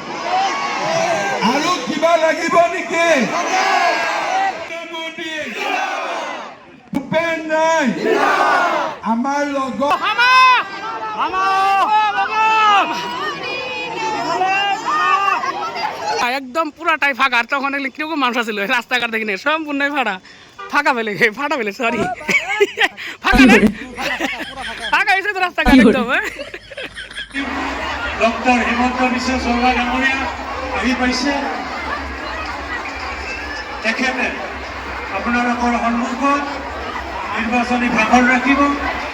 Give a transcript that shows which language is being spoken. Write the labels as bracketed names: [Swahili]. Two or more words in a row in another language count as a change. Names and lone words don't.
[Assamese] ভূপেন নাই আমাৰ লগত [Bangla] একদম পুরাটাই ফাঁকা আর তখন কিরকম মানুষ আছিল রাস্তাঘাট দেখি না সম্পূর্ণই ফাঁকা ফাটা ফেলে সরি ফাঁকা না ফাঁকা হয়েছে তো রাস্তাঘাট একদম [Assamese] ডক্টর হিমন্ত বিশ্ব শৰ্মা ডাঙৰীয়া আহি পাইছে তেখেতে আপোনালোকৰ সন্মুখত নিৰ্বাচনী ভাষণ ৰাখিব